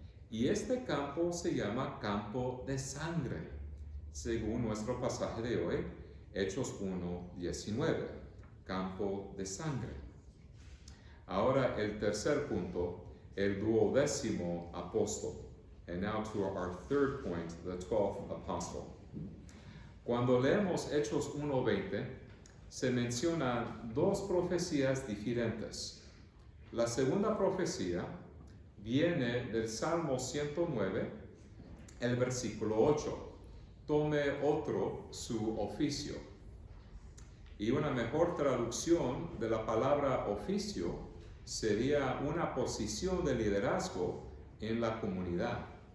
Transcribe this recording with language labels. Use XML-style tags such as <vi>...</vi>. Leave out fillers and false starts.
<es>Y este campo se llama campo de sangre, según nuestro pasaje de hoy, Hechos 1:19, campo de sangre. Ahora el tercer punto, el 12º apóstol.</es> <en>And now to our third point, the 12th apostle.</en> <es>Cuando leemos Hechos 1:20, se mencionan dos profecías diferentes. La segunda profecía viene del Salmo 109, el versículo 8. Tome otro su oficio. Y una mejor traducción de la palabra oficio sería una posición de liderazgo en la comunidad.</es>